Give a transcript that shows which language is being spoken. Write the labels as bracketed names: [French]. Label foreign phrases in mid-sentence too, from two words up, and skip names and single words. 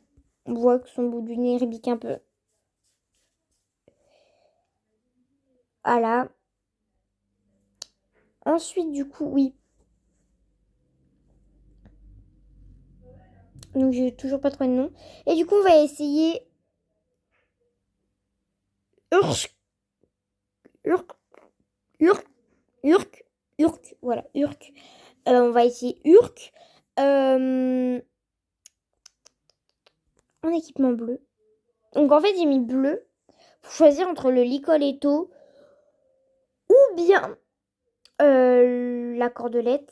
[French] On voit que son bout du nez rébique un peu. Voilà. Ensuite, du coup, oui. Donc, j'ai toujours pas trouvé de nom. Et du coup, on va essayer. Urk. Urk. Urk. Urk. Urk. Voilà, Urk. On va essayer Urk. En équipement bleu. Donc, en fait, j'ai mis bleu. Pour choisir entre le Licoletto ou bien la cordelette.